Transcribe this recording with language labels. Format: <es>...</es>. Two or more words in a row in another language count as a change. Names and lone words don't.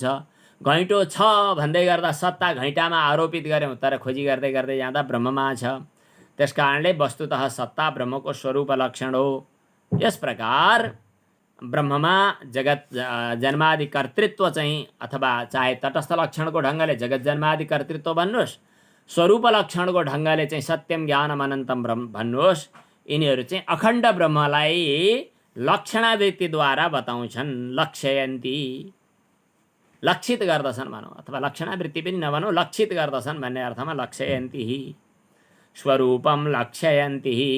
<ne>घैँटो छ भन्दै गर्दा सत्ता घैँटामा आरोपित गऱ्यौँ, तर खोजी गर्दै गर्दै जाँदा ब्रह्ममा छ। त्यस कारणले वस्तुतः सत्ता ब्रह्मको स्वरूप लक्षण हो। यस प्रकार ब्रह्ममा जगत जन्मादि कर्तृत्व चाहिँ, अथवा चाहे तटस्थ लक्षणको ढङ्गले जगत जन्मादि कर्तृत्व भन्नुहोस्, स्वरूप लक्षणको ढङ्गले चाहिँ</ne> <sa>सत्यम ज्ञानम अनन्तम ब्रह्म</sa> <ne>भन्नुहोस्, यिनीहरू चाहिँ अखण्ड ब्रह्मलाई लक्षणावृत्तिद्वारा बताउँछन्। लक्षयन्ती, लक्षित गर्दछन् भनौँ, अथवा लक्षणावृत्ति पनि नभनौँ, लक्षित गर्दछन् भन्ने अर्थमा लक्षयन्ती,</ne> <sa>स्वरूपम लक्षयन्ती।</sa>